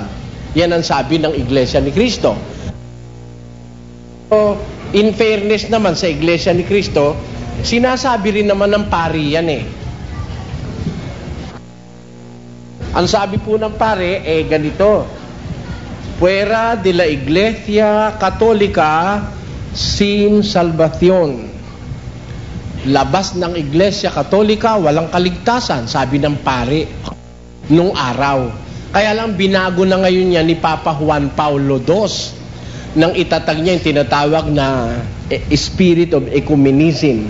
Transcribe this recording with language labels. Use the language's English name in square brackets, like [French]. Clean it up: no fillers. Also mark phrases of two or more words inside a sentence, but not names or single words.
[Filipino] Yan ang sabi ng Iglesia ni Cristo. So, [English] in fairness [Filipino] naman sa Iglesia ni Cristo, sinasabi rin naman ng pari yan eh. Ang sabi po ng pare, ganito. [Spanish] Fuera de la Iglesia Católica sin salvación. [Filipino] Labas ng Iglesia Katolika, walang kaligtasan, sabi ng pare nung araw. Kaya lang binago na ngayon niya ni Papa Juan Paulo II nang itatag niya yung tinatawag na [English] Spirit of Ecumenism.